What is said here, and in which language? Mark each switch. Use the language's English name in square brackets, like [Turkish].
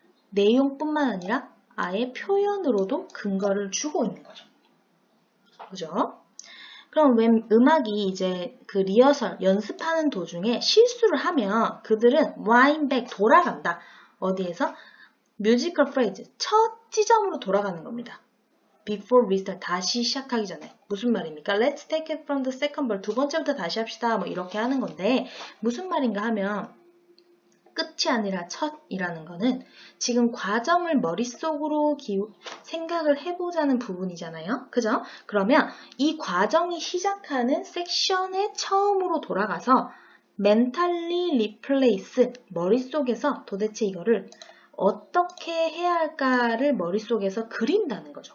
[Korean] 내용뿐만 아니라 아예 표현으로도 근거를 주고 있는 거죠. 그죠? 그럼 when 음악이 이제 그 리허설, 연습하는 도중에 실수를 하면 그들은 [English] wind back, [Korean] 돌아간다. 어디에서? [English] musical phrase, [Korean] 첫 지점으로 돌아가는 겁니다. [English] before restart, [Korean] 다시 시작하기 전에. 무슨 말입니까? [English] Let's take it from the second bar, [Korean] 두 번째부터 다시 합시다. 뭐 이렇게 하는 건데 무슨 말인가 하면 끝이 아니라 첫이라는 거는 지금 과정을 머릿속으로 생각을 해보자는 부분이잖아요. 그죠? 그러면 이 과정이 시작하는 섹션의 처음으로 돌아가서 [English] mentally replace, [Korean] 머릿속에서 도대체 이거를 어떻게 해야 할까를 머릿속에서 그린다는 거죠.